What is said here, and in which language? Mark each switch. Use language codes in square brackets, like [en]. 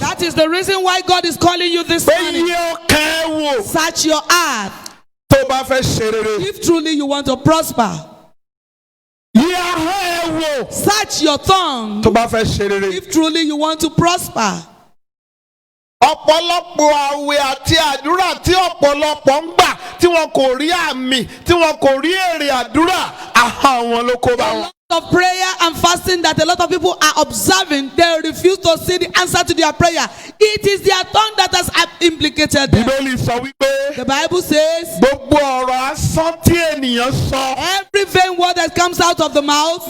[en] That is the reason why God is calling you this [yo] Pé [en] morning. [yo] yí ọkàn ẹ wò [en] Search your heart [yo] tó bá fẹ́ ṣe rere. [en] if truly you want to prosper. [yo] Yí ahọ́n ẹ wò [en] Search your tongue [yo] tó bá fẹ́ ṣe rere. [en] if truly you want to prosper. [yo] Ọ̀pọ̀lọpọ̀ àwẹ̀ àti àdúrà tí ọ̀pọ̀lọpọ̀ ń gbà tí wọn kò rí àmì, tí wọn kò rí èrè àdúrà, ahọ́n wọn ló kó bá [en] A [yo] wọn. [en] lot of prayer and fasting that a lot of people are observing, they refuse to see the answer to their prayer. It is their tongue that has implicated them. [yo] Bíbélì sọ wípé [en] The Bible says, [yo] gbogbo ọ̀rọ̀ asán tí ènìyàn sọ [en] every vain word that comes out of the mouth,